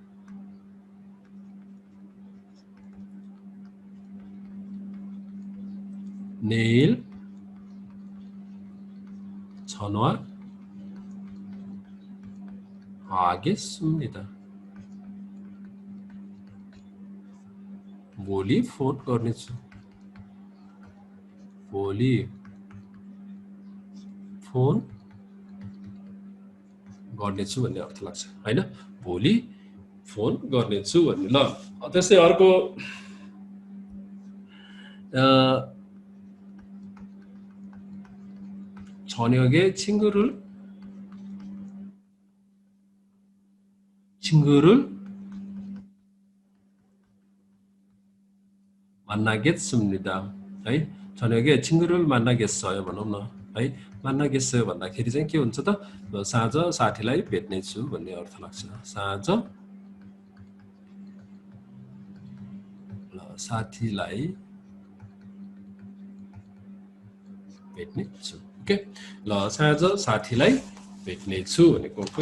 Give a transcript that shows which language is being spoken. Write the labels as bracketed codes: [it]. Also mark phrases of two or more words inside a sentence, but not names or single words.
[ko] 내일 전화하겠습니다 [ne] भोलि फोन गर्नेछु भोलि फोन गर्नेछु भन्ने अर्थ लाग्छ हैन भोलि फोन गर्नेछु भन्ने ल त्यसै अर्को [ko] 저녁에 친구를 만나겠습니다. [ne] है [ko] 저녁에 친구를 만나겠어요 [ne] भनौं न है 만나겠어요 भन्दाखेरि चाहिँ के हुन्छ त साँझ साथीलाई भेट्ने छु भन्ने अर्थ लाग्छ साँझ साथीलाई भेट्ने छु ओके ल साँझ साथीलाई भेट्ने छु भनेको ओके